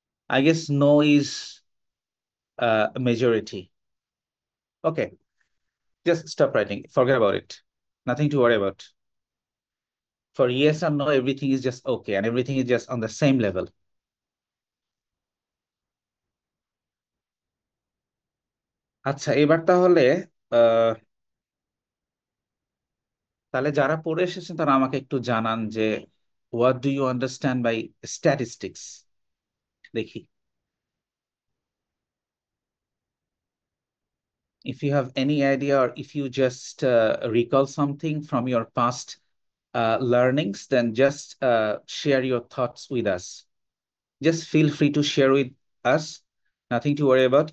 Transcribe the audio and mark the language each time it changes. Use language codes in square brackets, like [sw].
[en] I guess no is a majority. Okay, just stop writing. Forget about it. Nothing to worry about. For yes and no, everything is just okay, and everything is just on the same level. [bn] আচ্ছা, এবার তাহলে আহ তাহলে যারা পড়ে এসেছেন তারা আমাকে একটু জানান যে [en] What do you understand by statistics. দেখি, if you have any idea or if you just recall something from your past learnings, then just share your thoughts with us. Just feel free to share with us. Nothing to worry about.